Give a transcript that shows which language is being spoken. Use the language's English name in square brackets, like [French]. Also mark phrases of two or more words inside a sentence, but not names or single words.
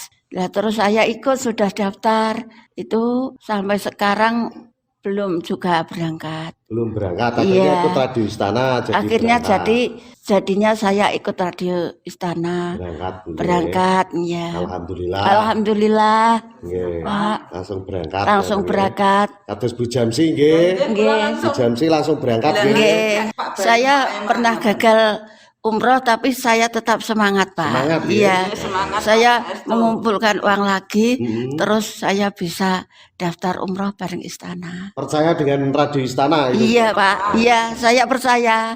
[Indonesian] Nah, terus saya ikut sudah daftar. Itu sampai sekarang belum juga berangkat. Belum berangkat, akhirnya Iya. ikut Radio Istana jadi Akhirnya berangkat. jadinya saya ikut Radio Istana. Berangkat ya. Alhamdulillah. Alhamdulillah. Nggih. Pak, Langsung berangkat. langsung berangkat. [Javanese] Kados Bu Jamsi nggih. [Indonesian] Nggih. Bu Jamsi langsung berangkat nggih. Nggih. Saya pernah gagal umroh tapi saya tetap semangat, Pak. Semangat, ya? Iya. Saya mengumpulkan uang lagi, terus saya bisa daftar umroh bareng Istana. Percaya dengan Radio Istana itu? Iya, Pak. Iya, saya percaya.